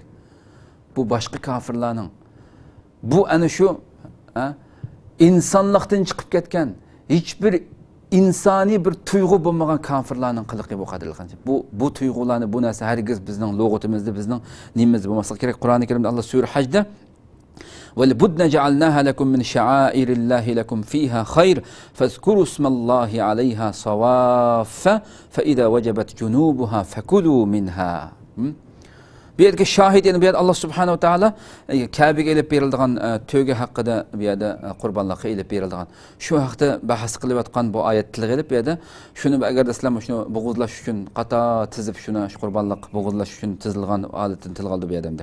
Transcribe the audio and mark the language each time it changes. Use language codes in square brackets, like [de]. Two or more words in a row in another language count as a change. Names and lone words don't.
[uz] Bu boshqa kofirlarning, bu ana shu insonlikdan chiqib ketgan, hech bir insoniy bir tuyg'u bo'lmagan kofirlarning qiliqi bu qadrli qarindoshlar. Bu tuyg'ularni, bu narsa hargiz bizning lug'atimizda, bizning nimamizda bo'lmasligi kerak. Qur'oni Karimda Alloh sura Hajda [ar] وَلْبُدْنَ جَعَلْنَاهَا لَكُمْ مِنْ شَعَائِرِ اللَّهِ لَكُمْ فِيهَا خَيْرٌ فَاذْكُرُوا اسْمَ اللَّهِ عَلَيْهَا صَوَافَّ فَإِذَا وَجَبَتْ جُنُوبُهَا فَكُلُوا مِنْهَا. [uz] Bu yerga shohid, yani bu yerda Alloh [ar] سبحانه وتعالى [uz] Kabe'ga elib berilgan to'ga haqida, bu yerda qurbonlikqa elib berilgan shu haqda bahs qilayotgan bu oyat tilga elib, bu yerda shuni agar sizlar shuni bo'g'izlash uchun qator tizib, shuni qurbonlik bo'g'izlash uchun tizilgan odatni tilga oldi bu yerda.